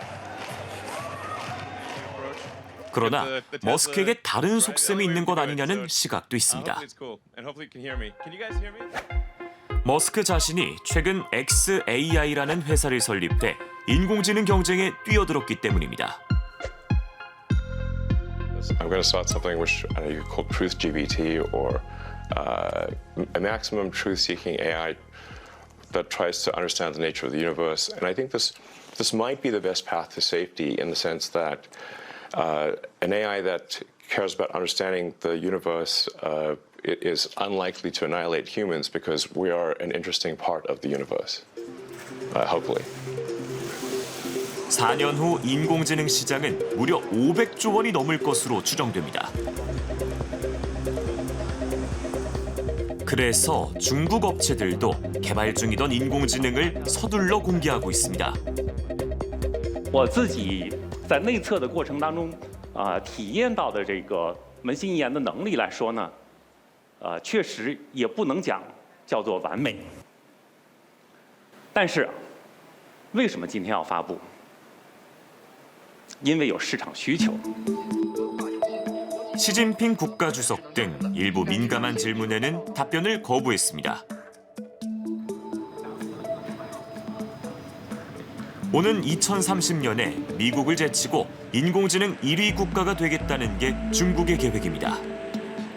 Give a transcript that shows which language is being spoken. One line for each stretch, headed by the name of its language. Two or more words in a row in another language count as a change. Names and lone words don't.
Korean: 그러나 머스크에게 다른 속셈이 있는 것 아니냐는 시각도 있습니다. 머스크 자신이 최근 xAI라는 회사를 설립해 인공지능 경쟁에 뛰어들었기 때문입니다.
English: I'm going to start something which you call Truth GPT or a maximum truth-seeking AI that tries to understand the nature of the universe. And I think this might be the best path to safety in the sense that an AI that cares about understanding the universe it is unlikely to annihilate humans because we are an interesting part of the universe, hopefully.
Korean: 4년 후 인공지능 시장은 무려 500조 원이 넘을 것으로 추정됩니다. 그래서 중국 업체들도 개발 중이던 인공지능을 서둘러 공개하고 있습니다.
Chinese: 我自己在内测的过程当中，体验到的这个扪心一言的能力来说呢，确实也不能讲叫做完美。但是，为什么今天要发布？因为有市场需求。
Korean: 시진핑 국가주석 등 일부 민감한 질문에는 답변을 거부했습니다. 오는 2030년에 미국을 제치고 인공지능 1위 국가가 되겠다는 게 중국의 계획입니다.